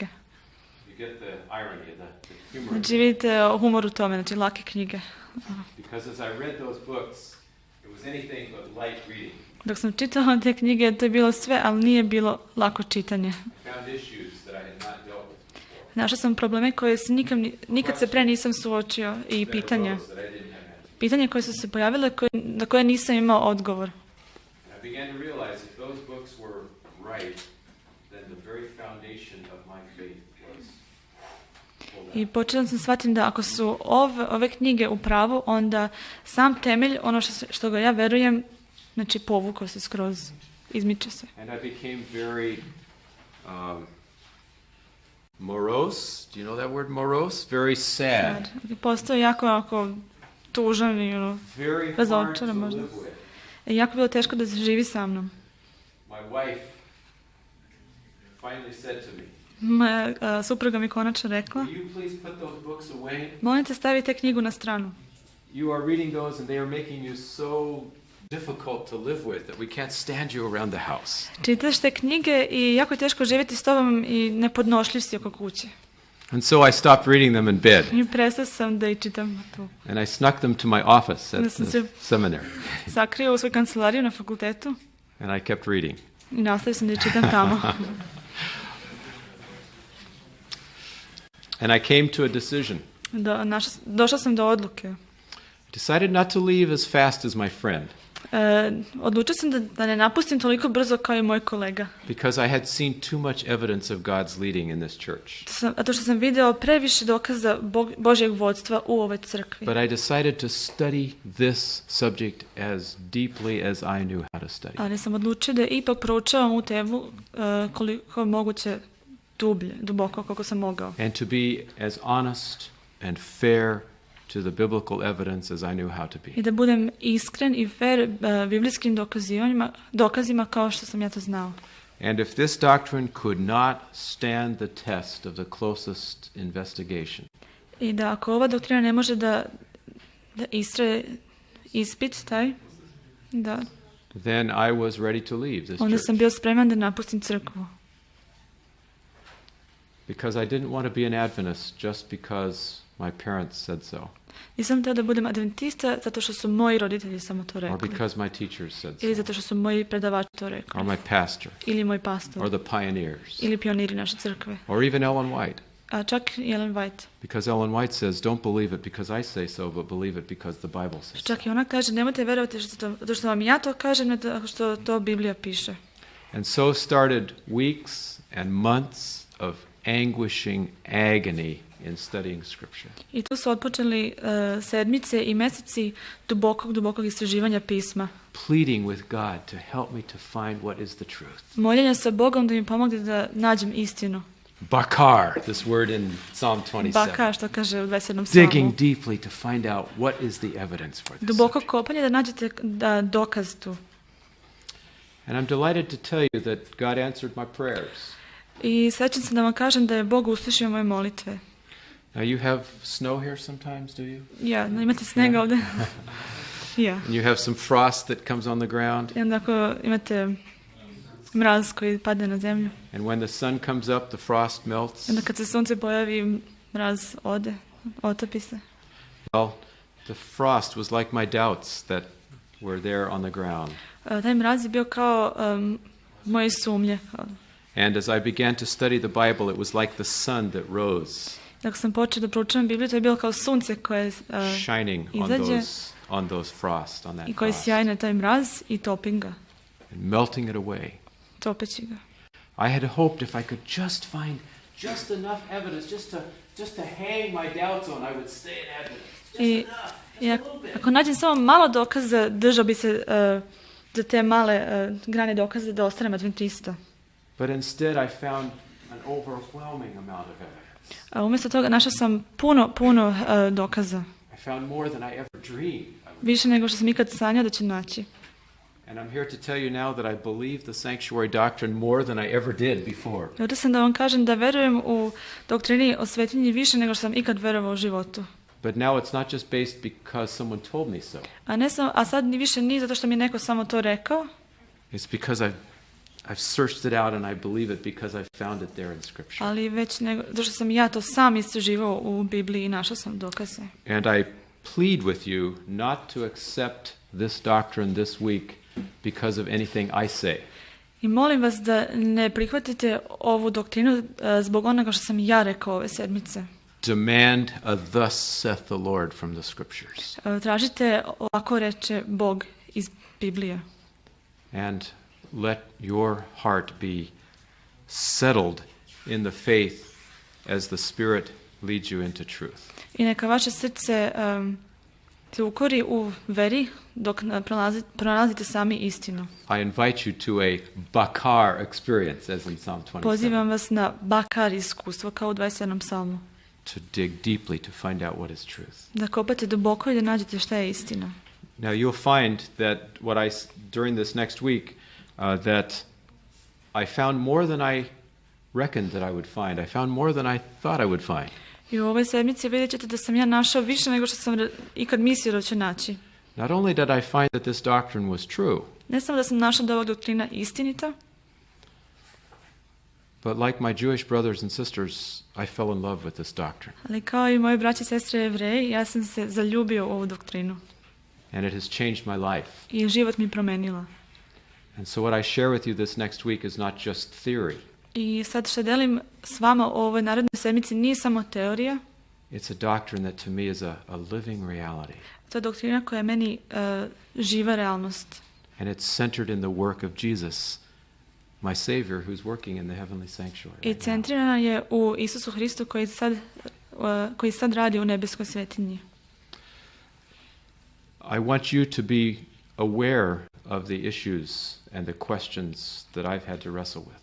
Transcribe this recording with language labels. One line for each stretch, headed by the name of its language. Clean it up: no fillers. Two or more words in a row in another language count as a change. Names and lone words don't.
English: You get the irony, the humor.
Serbian: Znači vidite humor u tome, znači lake knjige.
English: Because as I read those books, it was anything but light reading.
Serbian: Dok sam čitala te knjige, to je bilo sve, ali nije bilo lako čitanje.
English: I found issues that I had not dealt with before.
Serbian: Našla sam probleme koje se nikad se pre nisam suočio i pitanja.
English: That I didn't have answers.
Serbian: Pitanja koje su se pojavile, na koje nisam imao odgovor.
English: And I began to realize if those books were right, then the very foundation of my faith was pulled I out.
Serbian: počela sam shvatiti da ako su ove knjige u pravu, onda sam temelj, ono što ga ja verujem, znači povukao se skroz, izmiče se.
English: And I became very morose. Do you know that word morose? Very sad.
Serbian: Postao jako tužan i
English: Very hard to
Serbian: razočaran možda.
English: live with.
Serbian: I jako bilo teško da se živi sa mnom.
English: My wife finally said to me,
Serbian: Moja supruga mi konačno rekla,
English: will you please put those books away?
Serbian: molim te stavite knjigu na stranu.
English: You are reading those and they are making you so difficult to live with that we can't stand you around the house.
Serbian: Čitaš te knjige i jako je teško živjeti s tobom i nepodnošljiv si oko kuće.
English: And so I stopped reading them in bed.
Serbian: I prestao sam da ih čitam tu.
English: And I snuck them to my office at
Serbian: Onda sam
English: the
Serbian: se
English: seminary.
Serbian: sakrio u svoju kancelariju na fakultetu
English: And I kept reading.
Serbian: i nastavio sam da ih čitam tamo.
English: And I came to a decision.
Serbian: Došla sam do odluke.
English: I decided not to leave as fast as my friend
Serbian: Odlučio sam da ne napustim toliko brzo kao i moj kolega.
English: because I had seen too much evidence of God's leading in this church.
Serbian: Zato što sam video previše dokaza Božjeg vodstva u ovoj crkvi.
English: But I decided to study this subject as deeply as I knew how to study.
Serbian: Ali sam odlučio da ipak proučavam u temu koliko je moguće duboko koliko sam mogao.
English: And to be as honest and fair to the biblical evidence as I knew how to be.
Serbian: I da budem iskren i fair biblijskim dokazima kao što sam ja to znao.
English: And if this doctrine could not stand the test of the closest investigation,
Serbian: I da ako ova doktrina ne može da istraje ispit taj,
English: then I was ready to leave this
Serbian: onda
English: church.
Serbian: sam bio spreman da napustim crkvu.
English: Because I didn't want to be an Adventist just because my parents said so,
Serbian: Nisam htio da budem adventista zato što su moji roditelji samo to
English: or
Serbian: rekli.
English: because my teachers said
Serbian: Ili
English: so,
Serbian: zato što su moji predavači to rekli.
English: or my pastor,
Serbian: Ili moj
English: or
Serbian: pastor.
English: the pioneers,
Serbian: Ili pioniri naše crkve.
English: or even Ellen White.
Serbian: A čak i Ellen White.
English: Because Ellen White says, don't believe it because I say so, but believe it because the Bible says so.
Serbian: Čak i ona kaže, nemojte vjerovati zato što vam ja to kažem, ne zato što to Biblija piše.
English: And so started weeks and months of anguishing agony in studying Scripture.
Serbian: I tu su otpočeli sedmice i mjeseci dubokog istraživanja pisma.
English: Pleading with God to help me to find what is the truth.
Serbian: Moljenja sa Bogom da mi pomogne da nađem istinu.
English: Bakar, this word in Psalm 27.
Serbian: Baka, što kaže u 27.
English: Digging
Serbian: psalmu.
English: deeply to find out what is the evidence for this.
Serbian: Duboko kopanje da nađete dokaz tu.
English: And I'm delighted to tell you that God answered my prayers.
Serbian: I srećan sam da vam kažem da je Bog uslišio moje molitve.
English: Now you have snow here sometimes, do you?
Serbian: Ja, imate snega ovdje? Ja.
English: And you have some frost that comes on the ground.
Serbian: I onda ako imate mraz koji padne na zemlju.
English: And when the sun comes up, the frost melts.
Serbian: I onda kad se sunce pojavi, mraz ode, otopi se.
English: Well, the frost was like my doubts that were there on the ground.
Serbian: Taj mraz je bio kao moje sumnje.
English: And as I began to study the Bible, it was like the sun that rose,
Serbian: Dok sam počeo da proučavam Bibliju, to je bilo kao sunce koje
English: shining
Serbian: izađe
English: on those frost, on that
Serbian: i koji
English: frost,
Serbian: sjaji na taj mraz i topim ga,
English: and melting it away.
Serbian: topeći ga.
English: I had hoped if I could just find just enough evidence, just to hang my doubts on, I would stay an Adventist. Just
Serbian: I,
English: enough,
Serbian: i
English: just a little bit.
Serbian: ako nađem samo malo dokaza, držao bi se za te male grane dokaze da ostanem adventista.
English: But instead I found an overwhelming amount of evidence.
Serbian: A umjesto toga našao sam puno dokaza.
English: I found more than I ever dreamed.
Serbian: Više nego što sam ikad sanjao da ću naći.
English: And I'm here to tell you now that I believe the sanctuary doctrine more than I ever did before.
Serbian: Ovdje sam da vam kažem da verujem u doktrini o svetinji više nego što sam ikad verovao u životu.
English: But now it's not just based because someone told me so.
Serbian: A sad ni više nije zato što mi je neko samo to rekao.
English: It's because I've searched it out and I believe it because I found it there in Scripture.
Serbian: Ali već nego, zato što sam ja to sam istraživao u Bibliji i našao sam dokaze.
English: And I plead with you not to accept this doctrine this week because of anything I say.
Serbian: I molim vas da ne prihvatite ovu doktrinu zbog onoga što sam ja rekao ove sedmice.
English: Demand a thus saith the Lord from the Scriptures.
Serbian: Tražite ovako reče Bog iz Biblije.
English: And let your heart be settled in the faith as the Spirit leads you into truth.
Serbian: I neka vaše srce se ukori u veri dok pronalazite sami istinu.
English: I invite you to a bakar experience, as in Psalm 27.
Serbian: Pozivam vas na bakar iskustvo, kao u 27. psalmu.
English: To dig deeply to find out what is truth.
Serbian: Da kopate duboko i da nađete šta je istina.
English: Now you'll find that during this next week that I found more than I reckoned that I would find. I found more than I thought I would find.
Serbian: I u ovoj sedmici vidjet ćete da sam ja našao više nego što sam ikad mislio da ću naći.
English: Not only did I find that this doctrine was true,
Serbian: Ne samo da sam našao da je ova doktrina istinita,
English: but like my Jewish brothers and sisters, I fell in love with this doctrine.
Serbian: ali kao i moji braći i sestre Jevreji, ja sam se zaljubio u ovu doktrinu.
English: And it has changed my life.
Serbian: I život mi promenila.
English: And so what I share with you this next week is not just theory.
Serbian: I sad što delim s vama o ovoj narodnoj sedmici nije samo teorija.
English: It's a doctrine that to me is a living reality.
Serbian: To je doktrina koja je meni živa realnost.
English: And it's centered in the work of Jesus, my Savior, who's working in the heavenly sanctuary.
Serbian: I centrirana je u Isusu Hristu koji sad radi u nebeskoj svetinji.
English: I want you to be aware of the issues and the questions that I've had to wrestle with.